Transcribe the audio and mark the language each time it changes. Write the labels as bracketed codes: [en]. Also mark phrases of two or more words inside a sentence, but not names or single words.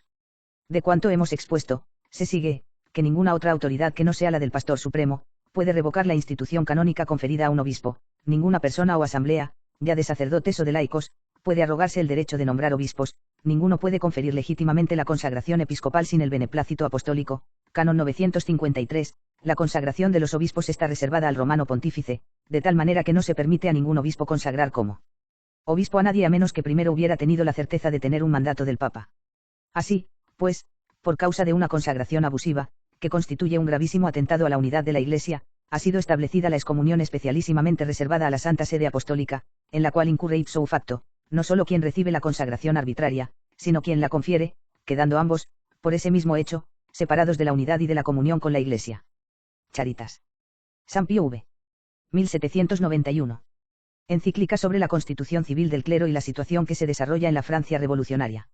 [es] De cuanto hemos expuesto, se sigue, que ninguna otra autoridad que no sea la del pastor supremo, puede revocar la institución canónica conferida a un obispo, ninguna persona o asamblea, ya de sacerdotes o de laicos, puede arrogarse el derecho de nombrar obispos, ninguno puede conferir legítimamente la consagración episcopal sin el beneplácito apostólico, canon 953, la consagración de los obispos está reservada al romano pontífice, de tal manera que no se permite a ningún obispo consagrar como obispo a nadie a menos que primero hubiera tenido la certeza de tener un mandato del Papa. Así, pues, por causa de una consagración abusiva, que constituye un gravísimo atentado a la unidad de la Iglesia, ha sido establecida la excomunión especialísimamente reservada a la Santa Sede Apostólica, en la cual incurre [la] ipso facto, [es] no solo quien recibe la consagración arbitraria, sino quien la confiere, quedando ambos, por ese mismo hecho, separados de la unidad y de la comunión con la Iglesia. Charitas. San Pío V. 1791. Encíclica sobre la constitución civil del clero y la situación que se desarrolla en la Francia revolucionaria.